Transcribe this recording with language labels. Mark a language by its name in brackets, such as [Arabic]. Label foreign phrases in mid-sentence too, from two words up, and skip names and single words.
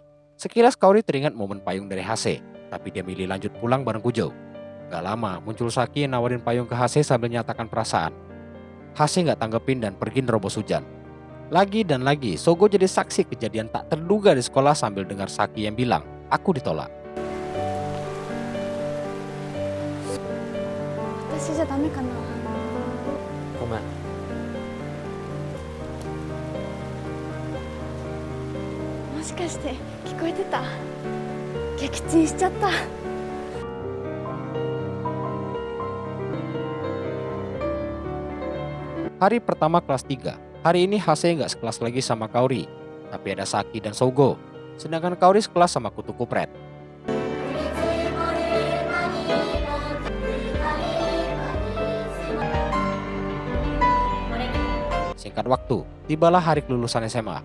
[Indonesian] Sekilas Kaori teringat momen payung dari Hase, tapi dia milih lanjut pulang bareng Kujo. Gak lama, muncul Saki yang nawarin payung ke Hase sambil nyatakan perasaan. Hase gak tanggepin dan pergi nerobos hujan. Lagi dan lagi, Sogo jadi saksi kejadian tak terduga di sekolah sambil dengar Saki yang bilang, aku ditolak. [Japanese] 私じゃダメかな。ごめん。もしかして聞こえてた？撃沈しちゃった。 [Indonesian] Hari pertama kelas 3. Hari ini Hase nggak sekelas lagi sama Kaori, tapi ada Saki dan Sogo. Sedangkan Kaori sekelas sama Kutu Kupret. Singkat waktu, tibalah hari kelulusan SMA.